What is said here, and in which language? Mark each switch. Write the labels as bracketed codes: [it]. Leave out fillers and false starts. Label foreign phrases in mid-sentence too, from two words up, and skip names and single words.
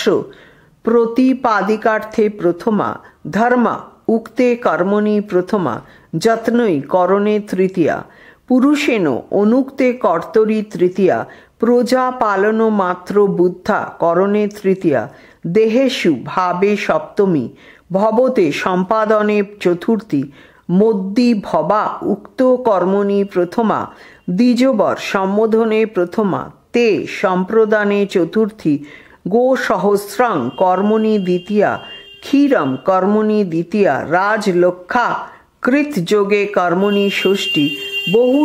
[sa] প্রতিপাদিকার্থে প্রথমা, ধর্মা উক্তে কর্মণি প্রথমা, যত্নই করণে তৃতীয়া, পুরুষেণ অনুক্তে কর্তরি তৃতীয়া, প্রজা পালন মাত্র বুদ্ধা করণে তৃতীয়া, দেহেষু ভাবে সপ্তমী, ভবতে সম্পাদনে চতুর্থী, মদ্যি ভবা উক্ত কর্মণি প্রথমা, দ্বিজবর সম্বোধনে প্রথমা, তে সম্প্রদানে চতুর্থী, গো সহস্রং কর্মণি দ্বিতীয়া, ক্ষীরম কর্মণি দ্বিতীয়া, রাজলক্ষা কৃত যোগে কর্মণি ষষ্ঠী, বহু